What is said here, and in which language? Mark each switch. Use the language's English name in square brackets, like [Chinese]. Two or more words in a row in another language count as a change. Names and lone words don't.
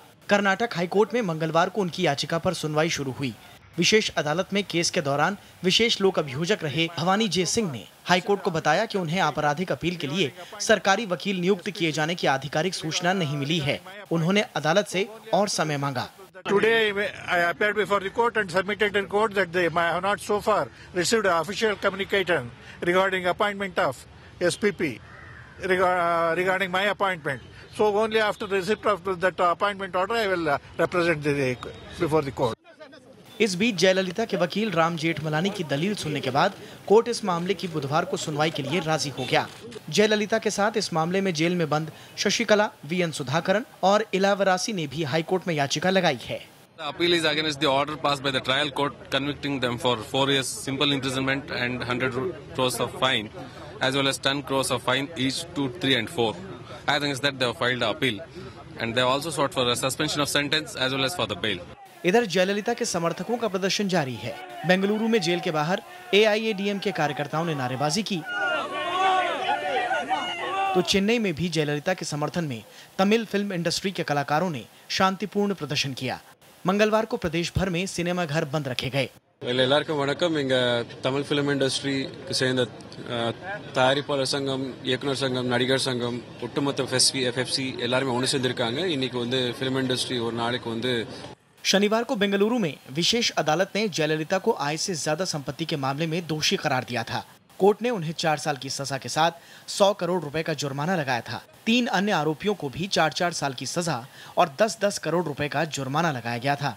[Hindi] कर्नाटक हाईकोर्ट में मंगलवार को उनकी याचिका पर सुनवाई शुरू हुई। विशेष अदालत में केस के दौरान विशेष लोक अभियोजक रहे भवानी जे सिंह ने हाईकोर्ट को बताया कि उन्हें आपराधिक अपील के लिए सरकारी वकील नियुक्त किए जाने की आधिकारिक सूचना नहीं मिली है। उन्होंने अदालत से और समय मांगा। [English] Today I appeared before the court and submitted in court that they have not so far received an official communication regarding appointment of SPP regarding my appointment. So only after receipt of that appointment order I will represent before the court. [Hindi] इस बीच जयललिता के वकील राम जेठमलानी की दलील सुनने के बाद कोर्ट इस मामले की बुधवार को सुनवाई के लिए राजी हो गया। जयललिता के साथ इस मामले में जेल में बंद शशिकला, वीएन सुधाकरन और इलावरासी ने भी हाईकोर्ट में याचिका लगाई है। [English] The appeal is against the order passed by the trial court convicting them for 4 years simple imprisonment and 100 crores of fine, as well as 10 crores of fine each 2, 3 and 4. I think that they have filed the appeal and they have also sought for a suspension of sentence as well as for the bail. [Hindi] इधर जयललिता के समर्थकों का प्रदर्शन जारी है। बेंगलुरु में जेल के बाहर एआईएडीएम के कार्यकर्ताओं ने नारेबाजी की, तो चेन्नई में भी जयललिता के समर्थन में तमिल [English] film industry [Hindi] के कलाकारों ने शांतिपूर्ण प्रदर्शन किया। मंगलवार को प्रदेश भर में सिनेमा घर बंद रखे गए। [Tamil] எல்லாருக்கும் வணக்கம். எங்க தமிழ் [English] film industry [Tamil] சேர்ந்த தயாரிப்பாளர் சங்கம், இயக்குனர் சங்கம், நடிகர் சங்கம், ஒட்டுமொத்த எஃப்எஃப்சி எல்லாரும் ஒன்று சேர்ந்திருக்காங்க. இன்னைக்கு வந்து [English] film industry [Tamil] ஒரு நாளைக்கு வந்து [Hindi] शनिवार को बेंगलुरु में विशेष अदालत ने जयललिता को आय से ज्यादा संपत्ति के मामले में दोषी करार दिया था। कोर्ट ने उन्हें 4 साल की सजा के साथ 100 करोड़ रुपए का जुर्माना लगाया था। 3 अन्य आरोपियों को भी 4-4 साल की सजा और 10-10 करोड़ रुपए का जुर्माना लगाया गया था।